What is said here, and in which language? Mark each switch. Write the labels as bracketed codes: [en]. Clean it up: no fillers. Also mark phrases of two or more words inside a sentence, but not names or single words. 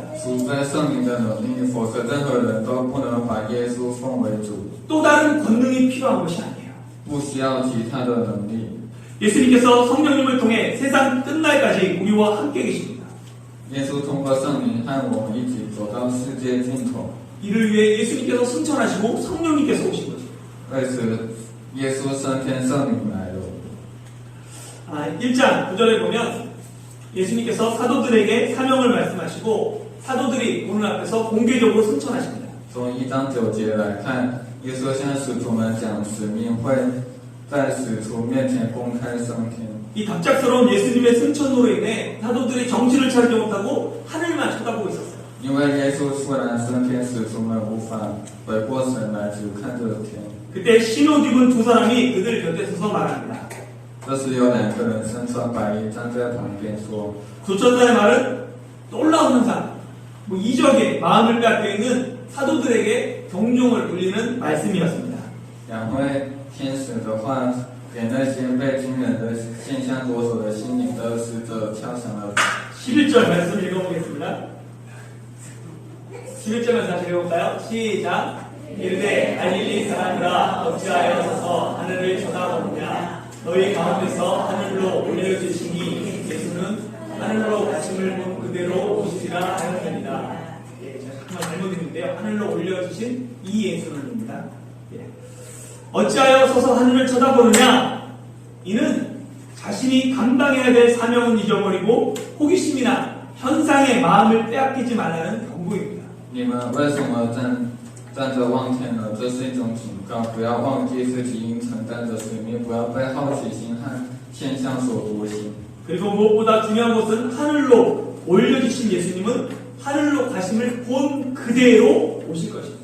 [zh] 除非圣灵的能力，否则任何人都不能把耶稣奉为主。 [ko] 또 다른 권능이 필요한 것이 아니에요. [zh] 不需要其他的能力。 [ko] 예수님께서 성령님을 통해 세상 끝날까지 우리와 함께 계십니다. [zh] 耶稣通过圣灵和我们一起走到世界尽头。 [ko] 이를 위해 예수님께서 승천하시고 성령님께서 오신 거죠. [zh] 为此，耶稣升天，圣灵来了。 [ko] 1장 9절에 보면 예수님께서 사도들에게 사명을 말씀하시고 사도들이 오늘 앞에서 공개적으로 승천하십니다. [zh] 从1章9节来看，耶稣向使徒们讲使命会在使徒面前公开升天。 [ko] 이 갑작스러운 예수님의 승천으로 인해 사도들이 정신을 차리지 못하고 하늘만 쳐다보고 있었어요. [zh] 因为耶稣突然升天，使徒们无法回过神来，只看着天。 [ko] 그때 신옷 입은 두 사람이 그들 곁에 서서 말합니다. [zh] 这时有2个人身穿白衣站在旁边说： [ko] 조천사의 말은 놀라운 현상, 이적에 마음을 빼앗겨 있는 사도들에게 경종을 울리는 말씀이었습니다. [zh] 2 位天使的话，给那些被惊人的现象夺走的心灵的使者敲响了。 [ko] 11절 말씀 읽어보겠습니다. 11절 말씀 다시 읽어볼까요? 시작. 이르되 갈릴리 사람들아 어찌하여 서서 하늘을 쳐다보느냐 너희 가운데서 하늘로 올려주시니 예수는 하늘로 가심을 본 그대로 오시리라 하였습니다. 예, 제가 정말 잘못 읽는데요. 하늘로 올려주신 이 예수는입니다. 예. 어찌하여 서서 하늘을 쳐다보느냐 이는 자신이 감당해야 될 사명은 잊어버리고 호기심이나 현상에 마음을 빼앗기지 말라는 경고입니다. [zh] 你们为什么站着望天呢？这是一种警告，不要忘记自己应承担的使命，不要被好奇心和现象所夺心。 [ko] 그리고 무엇보다 중요한 것은 하늘로 올려주신 예수님은 하늘로 가심을 본 그대로 오실 것입니다.